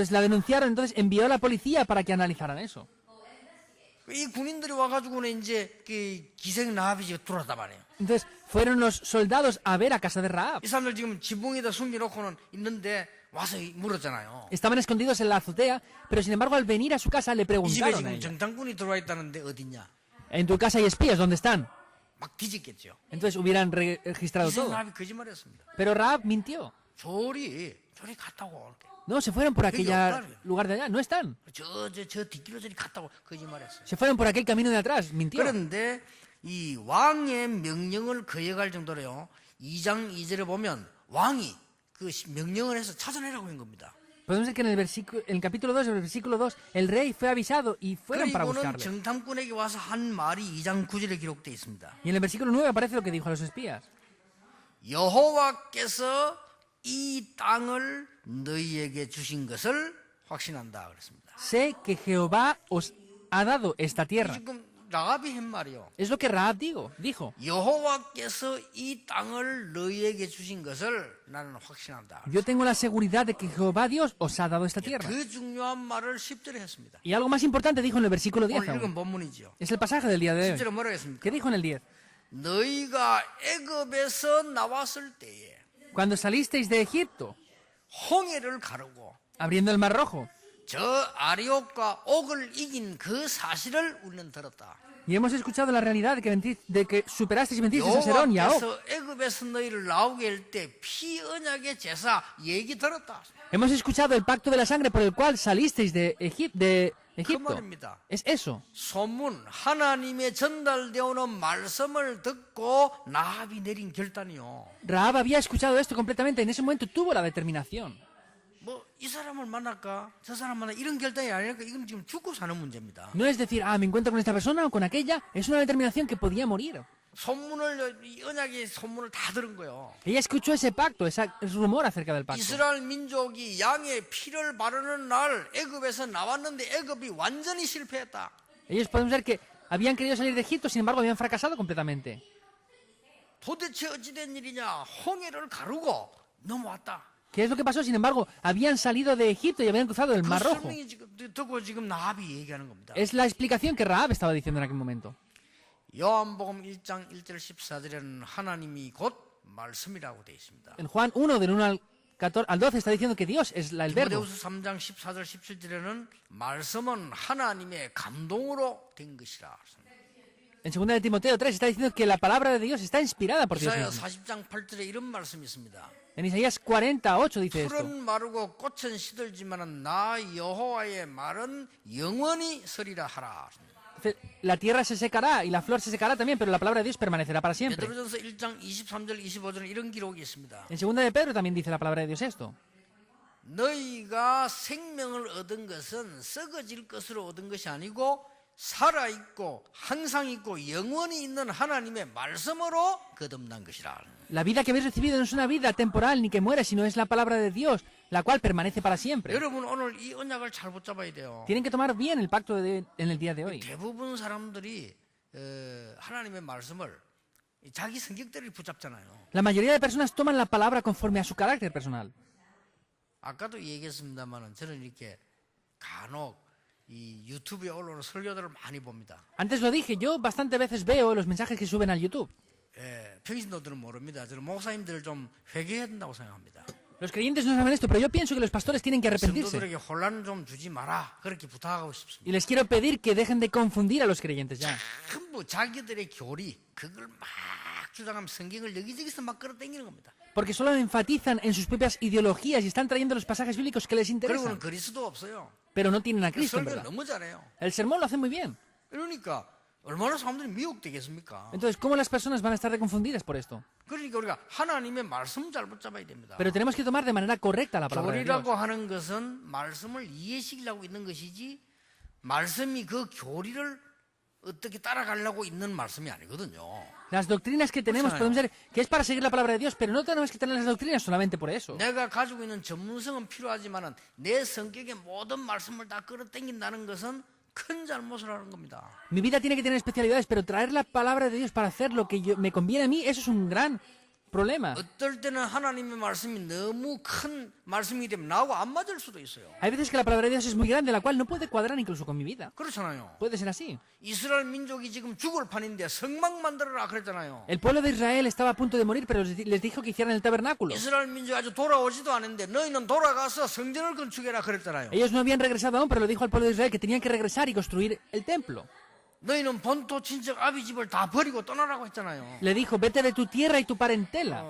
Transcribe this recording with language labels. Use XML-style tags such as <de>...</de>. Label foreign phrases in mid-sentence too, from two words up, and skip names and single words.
<es>Entonces la denunciaron, entonces envió a la policía para que analizaran eso.</es> <ko>이 군인들이 와가지고는 이제 그 기생 라합이 지금 들어왔단 말이에요.</ko> <es>Entonces fueron los soldados a ver a casa de Rahab.</es> <ko>이 사람들 지금 지붕에다 숨겨놓고는 있는데 와서 물었잖아요.</ko> <es>Estaban escondidos en la azotea, pero sin embargo al venir a su casa le</es> <ko>이 집에</ko> <es>preguntaron a</es> <ko>지금</ko> <es>ella,</es> <ko>정탐꾼이 들어와 있다는데 어딨냐?</ko> <es>en tu casa hay espías, ¿dónde están?</es> <ko>막 뒤집겠죠.</ko> <es>Entonces hubieran registrado</es> <ko>기생</ko> <es>todo.</es> <ko>라합이 거짓말했습니다.</ko> <es>Pero Rahab mintió.</es> <ko>저리 갔다고.</ko> <es>No, se fueron por aquel</es> <ko>없다는.</ko> <es>lugar de allá, no están.</es> <ko>저 뒷길로 저리 갔다고 거짓말했어요.</ko> <es>Se fueron por aquel camino de atrás, mintió.</es> <ko>그런데 이 왕의 명령을 거역할 정도로요. 2장 2절에 보면 왕이 그 명령을 해서 찾아내라고 한 겁니다.</ko> <es>Podemos ver que en el capítulo 2, en el versículo 2, el rey fue avisado y fueron para</es> <ko>그리고는</ko> <es>buscarle.</es> <ko>정탐꾼에게 와서 한 말이 2장 9절에 기록되어 있습니다.</ko> <es>Y en el versículo 9 aparece lo que dijo a los espías.</es> <ko>여호와께서 이 땅을 너희에게 주신 것을 확신한다 그랬습니다.</ko> <es>Sé que Jehová os ha dado esta tierra.</es> <ko>지금 라합이 한 말이요.</ko> <es>Es lo que Rahab dijo.</es> <ko>여호와께서 이 땅을 너희에게 주신 것을 나는 확신한다.</ko> <es>Yo tengo la seguridad de que Jehová Dios os ha dado esta tierra.</es> <ko>그 중요한 말을 10절에 했습니다.</ko> <es>Y algo más importante dijo en el versículo 10</es> <ko>오늘 읽은</ko> <es>aún.</es> <ko>본문이죠.</ko> <es>Es el pasaje del día de hoy.</es> <ko>10절에 뭐라고 했습니까?</ko> <es>¿Qué dijo en el 10?</es> <ko>너희가 애굽에서 나왔을 때에</ko> <es>Cuando salisteis de Egipto,</es> <ko>홍해를 가르고</ko> <es>abriendo el mar rojo,</es> <ko>저 아리옥과 옥을 이긴 그 사실을 우리는 들었다.</ko> <es>y hemos escuchado la realidad de que superasteis y vencisteis a Serón y a Og.</es> <ko>여호와께서 애굽에서 너희를 나오게 할 때 피 언약의 제사 얘기 들었다.</ko> <es>Hemos escuchado el pacto de la sangre por el cual salisteis de</es> <ko>그</ko> <es>Egipto.</es> <ko>말입니다.</ko> <es>Es eso.</es> <ko>소문 하나님의 전달되어 오는 말씀을 듣고 나합이 내린 결단이요.</ko> <es>Rahab había escuchado esto completamente. En ese momento tuvo la determinación.</es> <ko>뭐 이 사람을 만날까 저 사람 만나 이런 결단이 아니니까 이건 지금 죽고 사는 문제입니다.</ko> <es>No es decir, me encuentro con esta persona o con aquella. Es una determinación que podía morir.</es> <ko>소문을 이 언약의 소문을 다 들은 거예요.</ko> <es>Ella escuchó ese pacto, ese rumor acerca del pacto.</es> <ko>이스라엘 민족이 양의 피를 바르는 날 애굽에서 나왔는데 애굽이 완전히 실패했다.</ko> <es>Ellos podemos ver que habían querido salir de Egipto, sin embargo habían fracasado completamente.</es> <ko>도대체 어찌된 일이냐? 홍해를 가르고 넘어왔다.</ko> <es>¿Qué es lo que pasó? Sin embargo, habían salido de Egipto y habían cruzado el</es> <ko>그</ko> <es>Mar Rojo.</es> <ko>설명이 지금 듣고 지금 나합이 얘기하는 겁니다.</ko> <es>Es la explicación que Rahab estaba diciendo en aquel momento.</es> <ko>요한복음 1장 1절 14절에는 하나님이 곧 말씀이라고 되어 있습니다.</ko> <es>En Juan 1, del 1 al 12, está diciendo que Dios es el verbo.</es> <ko>디모데후서 3장 14절 17절에는 말씀은 하나님의 감동으로 된 것이라.</ko> <es>En 2 de Timoteo 3 está diciendo que la palabra de Dios está inspirada por Dios</es> <ko>이사야</ko> <es>mismo.</es> <ko>40장 8절에 이런 말씀이 있습니다.</ko> <es>En Isaías 48 dice esto.</es> <ko>풀은 마르고 꽃은 시들지만은 나 여호와의 말은 영원히 서리라 하라.</ko> <es>Dice, la tierra se secará y la flor se secará también, pero la palabra de Dios permanecerá para siempre.</es> <ko>베드로전서 1장 23절 25절에 이런 기록이 있습니다.</ko> <es>En 2 de Pedro también dice la palabra de Dios esto.</es> <ko>너희가 생명을 얻은 것은 썩어질 것으로 얻은 것이 아니고 살아있고 항상 있고 영원히 있는 하나님의 말씀으로 거듭난 것이라.</ko> <es>La vida que habéis recibido no es una vida temporal ni que muere, sino es la palabra de Dios, la cual permanece para siempre.</es> <ko>여러분 오늘 이 언약을 잘 붙잡아야 돼요.</ko> <es>Tienen que tomar bien el pacto en el día de hoy.</es> <ko>대부분 사람들이 하나님의 말씀을 자기 성격대로 붙잡잖아요.</ko> <es>La mayoría de personas toman la palabra conforme a su carácter personal.</es> <ko>아까도 얘기했습니다만은 저는 이렇게 간혹 이 유튜브에 올라오는 설교들을 많이 봅니다.</ko> <es>Antes lo dije, yo bastante veces veo los mensajes que suben al YouTube.</es> <ko>평신도들은 모릅니다. 저는 목사님들을 좀 회개해야 된다고 생각합니다.</ko> <es>Los creyentes no saben esto, pero yo pienso que los pastores tienen que arrepentirse.</es> <ko>성도들에게 혼란 좀 주지 마라. 그렇게 부탁하고 싶습니다.</ko> <es>Y les quiero pedir que dejen de confundir a los creyentes ya.</es> <ko>전부 자기들의 교리 그걸 막 주장하면 성경을 여기저기서 막 끌어당기는 겁니다.</ko> <es>Porque solo enfatizan en sus propias ideologías y están trayendo los pasajes bíblicos que les interesan.</es> <ko>그리고는 그리스도 없어요.</ko> <es>Pero no tienen a</es> <ko>그</ko> <es>Cristo, en</es> <ko>설교</ko> <es>verdad.</es> <ko>너무 잘해요.</ko> <es>El sermón lo hace muy bien.</es> <ko>그러니까 얼마나 사람들이 미혹되겠습니까?</ko> <es>Entonces, ¿cómo las personas van a estar confundidas por esto?</es> <ko>그러니까 우리가 하나님의 말씀 잘 붙잡아야 됩니다.</ko> <es>Pero tenemos que tomar de manera correcta la palabra de Dios.</es> <ko>교리라고 하는 것은 말씀을 이해시키려고 있는 것이지 말씀이 그 교리를 어떻게 따라가려고 있는 말씀이 아니거든요.</ko> <es>Las doctrinas que tenemos podemos ver que es para seguir la palabra de Dios, pero no tenemos que tener las doctrinas solamente por eso.</es> <ko>내가 가지고 있는 전문성은 필요하지만은 내 성격의 모든 말씀을 다 끌어당긴다는 것은 큰 잘못을 하는 겁니다.</ko> <es>Mi vida tiene que tener especialidades, pero traer la palabra de Dios para hacer lo que me conviene a mí, eso es un gran problema.</es> <ko>어떨 때는 하나님의 말씀이 너무 큰 말씀이기 때문에 나하고 안 맞을 수도 있어요.</ko> <es>Hay veces que la palabra de Dios es muy grande, la cual no puede cuadrar incluso con mi vida.</es> <ko>그렇잖아요.</ko> <es>Puede ser así.</es> <ko>이스라엘 민족이 지금 죽을 판인데 성막 만들어라 그랬잖아요.</ko> <es>El pueblo de Israel estaba a punto de morir, pero les dijo que hicieran el tabernáculo.</es> <ko>이스라엘 민족이 아주 돌아오지도 않은데 너희는 돌아가서 성전을 건축해라 그랬잖아요.</ko> <es>Ellos no habían regresado aún, pero le dijo al pueblo de Israel que tenían que regresar y construir el templo.</es> <ko>너희는 본토 친척 아비 집을 다 버리고 떠나라고 했잖아요.</ko> <es>Le dijo, vete de tu tierra y tu parentela.</es>